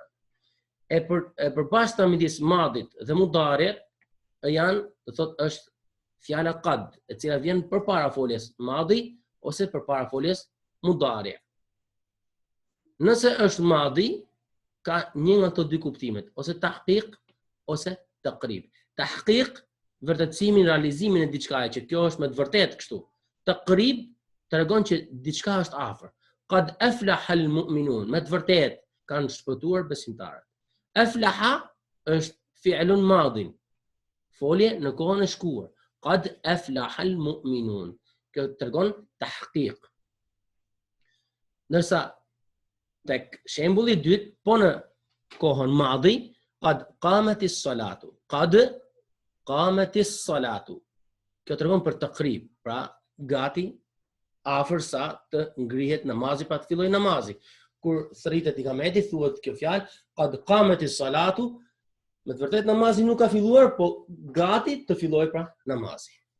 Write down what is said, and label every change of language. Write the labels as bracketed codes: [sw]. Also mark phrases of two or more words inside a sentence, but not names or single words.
[sq] E përbashkëta midis madhit dhe mudari'it janë, do thotë, është fjala qad, e cila vjen përpara foljes madhi ose përpara foljes mudari'. Nëse është madhi, ka një nga këto dy kuptimet, ose tahqiq ose taqrib. Tahqiq, vërtetësimin, realizimin e diçkaje, që kjo është me të vërtetë kështu. Taqrib tregon që diçka është afër. [ar] قد أفلح المؤمنون, [sq] me të vërtetë kanë shpëtuar besimtarët. Aflaha është [ar] فعل ماض, [sq] folje në kohën e shkuar. [ar] قد أفلح المؤمنون. [sq] Kjo tregon tahqiq. Ndërsa tek shembulli i dytë, po në kohën madhi, [ar] قد قامت الصلاة. قد قامت الصلاة. [sq] Kjo tregon për taqrib, pra gati afër sa të ngrihet namazi, pra të fillojë namazi. Kur thritet ikameti, thuhet kjo fjalë, [ar] قد قامت الصلاة, [sq] me të vërtetë namazi nuk ka filluar, po gati të fillojë pra namazi.